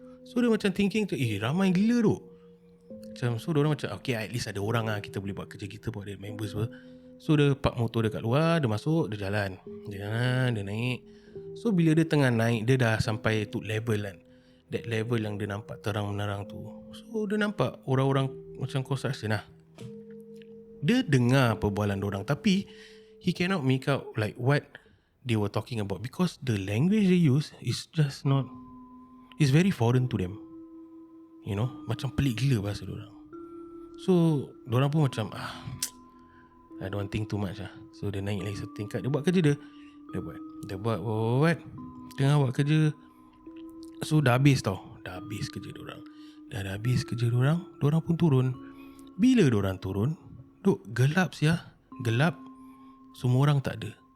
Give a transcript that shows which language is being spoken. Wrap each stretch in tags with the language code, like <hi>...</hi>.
<ms>So dia macam thinking tu ramai gila tu. Macam so dia orang macam okay at least ada orang lah, kita boleh buat kerja kita, buat ada members apa. So dia park motor dekat luar, dia masuk, dia jalan. Dia naik. So bila dia tengah naik, dia dah sampai tu level kan. That level yang dia nampak terang menerang tu. So dia nampak orang-orang macam construction lah. Dia dengar perbualan diorang, tapi</ms> <en>he cannot make out like what they were talking about because the language they use is just not, is very foreign to them. You know,</en> <ms>macam pelik gila bahasa diorang. So diorang pun macam</ms> <en>I don't think too much</en> <ms>lah. So dia naik lagi satu tingkat, dia buat kerja dia. Dia buat tengah buat kerja. So dah habis tau. Dah habis kerja diorang. Dah habis kerja diorang pun turun. Bila diorang turun, gelap sia. Gelap. Semua orang tak ada.</ms>